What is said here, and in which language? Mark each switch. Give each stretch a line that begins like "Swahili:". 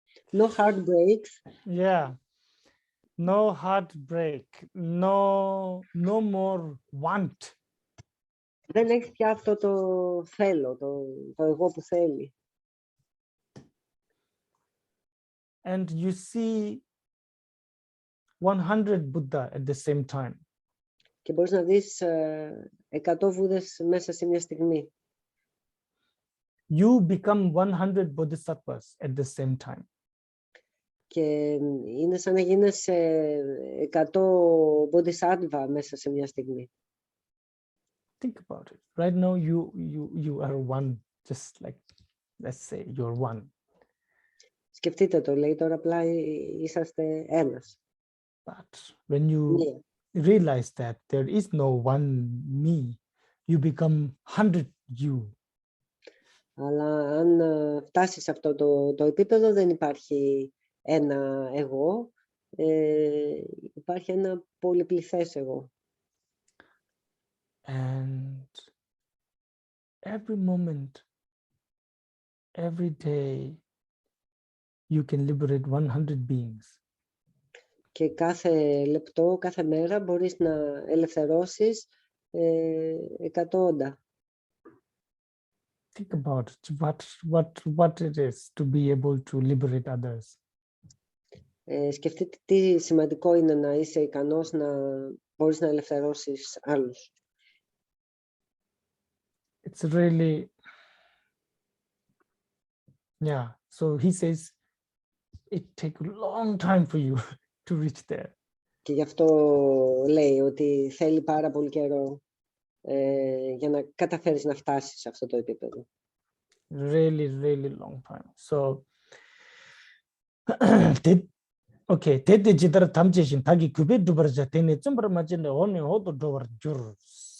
English: No heartbreaks. Yeah. no heartbreak, no more want.
Greek: Δεν έχεις πια αυτό το θέλω, το εγώ που θέλει.
English: And you see 100 Buddha at the same time.
Greek: Και μπορείς να δεις 100 Βούδες μέσα σε μια στιγμή.
English: You become 100 Bodhisattvas at the same time.
Greek: Και είναι σαν να γίνεσαι 100 Bodhisattva μέσα σε μια στιγμή.
English: Think about it. Right now, you are one, just like, let's say, you're one.
Greek: Σκεφτείτε το, λέει, τώρα απλά είσαστε ένας.
English: But when you realize that there is no one me, you become 100 you.
Greek: Αλλά αν φτάσεις σε αυτό το επίπεδο, δεν υπάρχει ένα εγώ, υπάρχει ένα πολυπληθές εγώ.
English: And every moment, every day, you can liberate 100 beings.
Greek: Και κάθε λεπτό, κάθε μέρα μπορείς να ελευθερώσεις 100 όντα.
English: Think about what it is to be able to liberate others.
Greek: Σκεφτείτε τι σημαντικό είναι να είσαι ικανός να μπορείς να ελευθερώσεις άλλους.
English: It's really, yeah. So he says, it takes a long time for you to reach there.
Greek: Και γι' αυτό λέει ότι θέλει πάρα πολύ καιρό για να καταφέρεις να φτάσεις σε αυτό το επίπεδο.
English: Really long time. So, okay. Tete jitara tamjeshin tagi kubi dubarja tene tsumbra majene one hodo dovar jurs.